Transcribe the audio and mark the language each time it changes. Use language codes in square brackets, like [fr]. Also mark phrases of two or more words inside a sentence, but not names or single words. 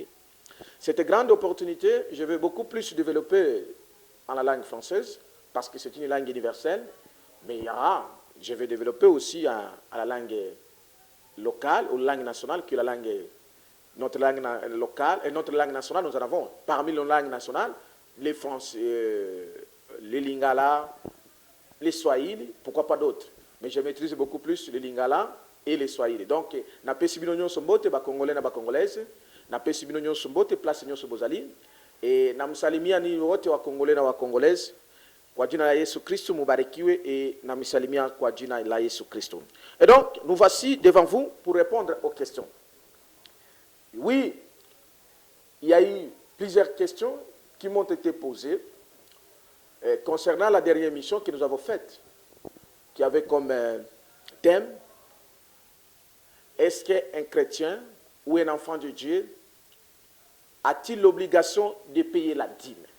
[fr] Cette grande opportunité, je vais beaucoup plus développer en la langue française, parce que c'est une langue universelle, mais je vais développer aussi à la langue locale, ou langue nationale, qui est notre langue locale, et notre langue nationale, nous en avons. Parmi nos langues nationales, les français, les lingala, les swahili, pourquoi pas d'autres. Mais je maîtrise beaucoup plus les lingala et les swahili. [ln] Donc, na pesi bino nyonso mbote ba congolais na ba congolaise, na pesi bino nyonso mbote place nyonso bozali, et [sw] na msalimia ni wote wa congolais na wa congolaise, kwa jina la Yesu Kristo mubarikiwe, et na msalimia kwa jina la Yesu Kristo. [fr] Et donc, nous voici devant vous pour répondre aux questions. Oui, il y a eu plusieurs questions qui m'ont été posées concernant la dernière mission que nous avons faite, qui avait comme thème: est-ce qu'un chrétien ou un enfant de Dieu a-t-il l'obligation de payer la dîme?